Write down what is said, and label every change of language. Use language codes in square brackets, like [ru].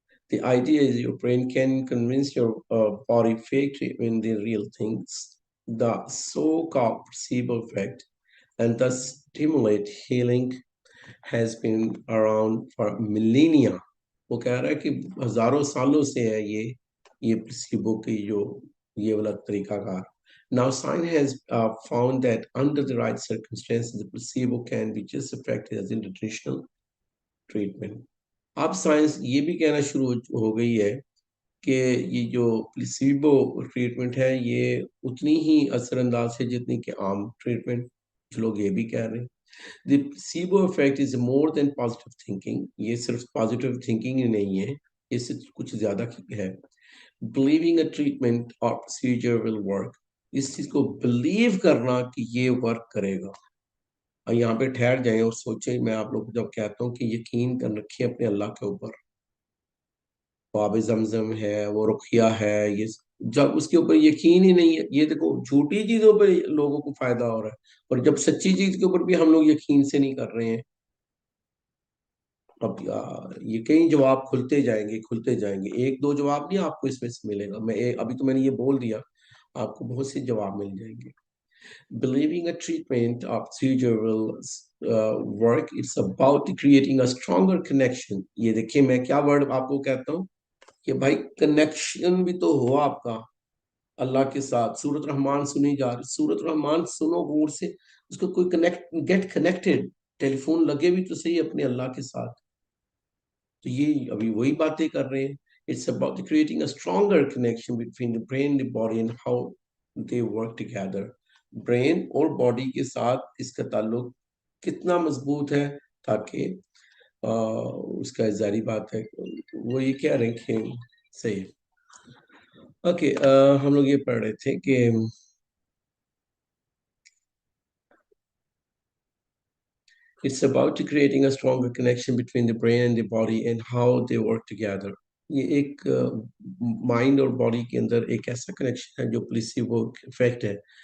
[en] The idea is your brain can convince your body fake treatment the real things. The so-called placebo effect and thus stimulate healing has been around for millennia. [ur] وہ کہہ رہا ہے کہ ہزاروں سالوں سے ہے یہ پلسیبو کی جو یہ والا طریقہ کار. [en] Now science has found that under the right circumstances the placebo can be just effective as in the traditional treatment. [ur] اب سائنس یہ بھی کہنا شروع ہو گئی ہے کہ یہ جو پلیسیبو ٹریٹمنٹ ہے یہ اتنی ہی اثر انداز ہے جتنی کہ عام ٹریٹمنٹ. کچھ لوگ یہ بھی کہہ رہے ہیں [en] the placebo effect is more than positive thinking. [ur] یہ صرف [en] positive thinking [ur] ہی نہیں ہے, اس سے کچھ زیادہ ہے. [en] Believing a treatment or procedure will work. [ur] اس چیز کو believe کرنا کہ یہ ورک کرے گا. یہاں پہ ٹھہر جائیں اور سوچیں, میں آپ لوگ کو جب کہتا ہوں کہ یقین کر رکھیں اپنے اللہ کے اوپر, آب زمزم ہے, وہ رقیہ ہے, یہ جب اس کے اوپر یقین ہی نہیں ہے, یہ دیکھو جھوٹی چیزوں پہ لوگوں کو فائدہ ہو رہا ہے, اور جب سچی چیز کے اوپر بھی ہم لوگ یقین سے نہیں کر رہے ہیں. اب یہ کئی جواب کھلتے جائیں گے, ایک دو جواب نہیں آپ کو اس میں سے ملے گا. ابھی تو میں نے یہ بول دیا, آپ کو بہت سے جواب مل جائیں گے. [en] Believing a treatment or procedure will work, it's about creating a stronger connection. [ur] یہ دیکھیں میں کیا ورڈ آپ کو کہتا ہوں کہ بھائی کنیکشن بھی تو ہو آپ کا اللہ کے ساتھ. سورۃ رحمان سنی جا رہی, سورۃ رحمان سنو غور سے, اس کو کوئی گیٹ کنیکٹڈ, ٹیلی فون لگے بھی تو صحیح اپنے اللہ کے ساتھ. تو یہ ابھی وہی باتیں کر رہے ہیں. [en] It's about creating a stronger connection between the brain, the body and how they work together. [ur] Brain اور باڈی کے ساتھ اس کا تعلق کتنا مضبوط ہے, تاکہ اس کا ظاہری بات ہے وہ یہ کہہ رہے ہیں کہ صحیح. اوکے, ہم لوگ یہ پڑھ رہے تھے کہ [en] it's about creating a stronger connection between the brain and the body and how they work together. [ur] یہ ایک مائنڈ اور باڈی کے اندر ایک ایسا کنیکشن ہے جو پلیسیبو افیکٹ ہے.